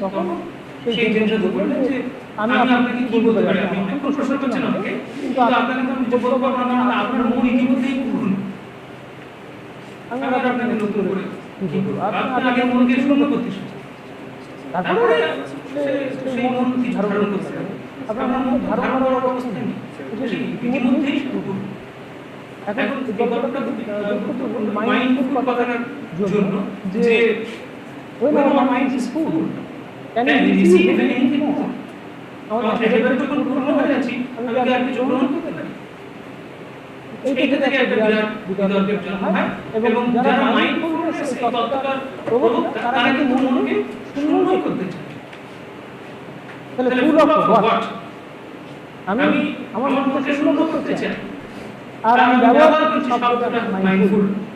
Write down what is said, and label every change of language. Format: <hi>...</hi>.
<bn>তখন সেই জেন সাধু বললেন যে আমি আপনাকে কি বলতে পারি, আপনি অনেক প্রশ্ন করছেন আমাকে, কিন্তু আপনাকে তো আমি বলতে পারবো না, আপনার মন ইতিমধ্যেই পূর্ণ। আমি আপনাকে নতুন করে কি বলবো? আপনি আগে মনকে শূন্য করতে শিখেছেন, তারপরে সেই মন কি ধারণ করতে হবে। আপনার মন ধারণ করার অবস্থা নেই, ইতিমধ্যেই পূর্ণ। এখন এই গল্পটা মাইন্ডফুল কথাটার জন্য যে</bn> <en>when our mind is full, can we receive anything more?</en> <bn>আমাদের এবারে যখন পূর্ণ হয়ে যাচ্ছি, আমি কি আর কিছু গ্রহণ করতে পারি? এইটা থেকে একটা বিরাট বিতর্কের জন্ম হয়, এবং যারা মাইন্ডফুলনেস এই তত্ত্বটার প্রবক্তা, তারা কিন্তু মনকে শূন্য করতে চায়। তাহলে</bn> <en>Full of what?</en> <bn>আমি আমার মনকে শূন্য করতে চাই, আর আমি ব্যবহার করছি শব্দটা মাইন্ডফুল।</bn>